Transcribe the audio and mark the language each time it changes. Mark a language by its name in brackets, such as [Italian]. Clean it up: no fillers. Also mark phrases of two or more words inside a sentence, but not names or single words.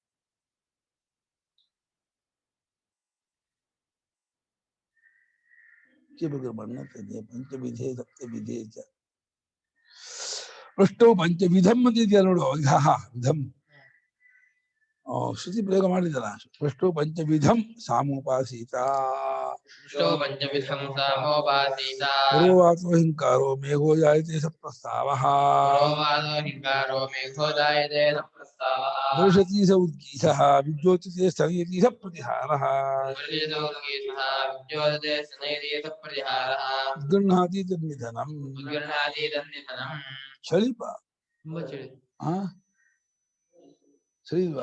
[Sanskrit] ಪಂಚವಿಧೇ ಸಪ್ತವಿಧೇ ಚ ಪೃಷ್ಟೋ ಪಂಚವಿಧಂ [Kannada] ಅಂತ ಇದೆಯಲ್ಲ ನೋಡು, ವಿಧಂ ಶ್ರುತಿ ಪ್ರಯೋಗ ಮಾಡಿದಲ್ಲ. [Sanskrit] ಪೃಷ್ಟೋ ಪಂಚವಿಧಂ ಸಾಮೋಪಾಸೀತ. ಪೂರ್ವವಾಚೋ ಹಿಂಕಾರೋ ಮೇಘೋ ಜಾಯತೆ ಸ ಪ್ರಸ್ತಾವಃ. ವರ್ಷತಿ ಸ ಉದ್ಗೀತಃ ವಿದ್ಯೋತತೆ ಸ್ತನಯತಿ ಸ ಪ್ರತಿಹಾರಃ. ಉದ್ಗೃಹಾತಿ ತನ್ನಿಧನಂ. [Kannada] ಚಳಿಪ ಚಳಿಲ್ವಾ?